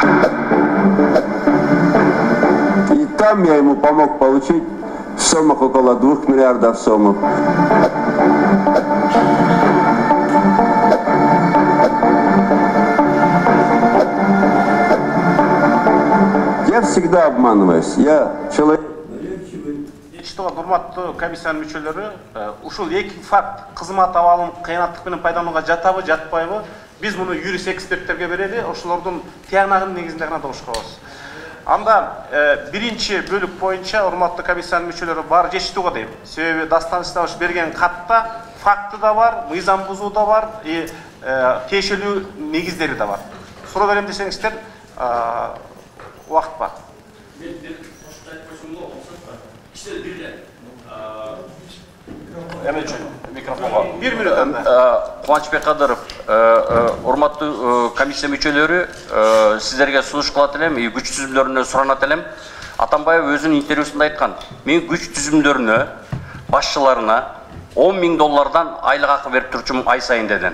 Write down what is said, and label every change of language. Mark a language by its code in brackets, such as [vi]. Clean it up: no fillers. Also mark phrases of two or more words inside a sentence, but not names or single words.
[ru] И там я ему помог получить в суммах около 2 миллиардов сомов. Я всегда обманываюсь. Я человек... [ky] Урматтуу комиссиянын мүчөлөрү, ушул эки факт кызмат абалын кыянаттык менен пайдаланууга жатабы, жатпайбы? Биз муну юрист эксперттерге берели, ошолордун тыянагынын негизинде гана добуш кылабыз. Анда биринчи бөлүк боюнча урматтуу комиссиянын мүчөлөрү бар жетиштүү го дейм. Себеби Дастан Исламович берген катта факты да бар, мыйзам бузуу да бар, тиешелүү негиздери да бар. Суроо берем десеңиздер, убакыт бар. Бир минут Кубанычбек Кадыров, урматтуу комиссия мүчөлөрү, сиздерге сунуш кылат элем, күч түзүмдөрүнө суранат элем. Атамбаев өзүнүн интервьюсунда айткан, мен күч түзүмдөрүнө, башчыларына $10.000 айлык акы берип турчумун ай сайын деден.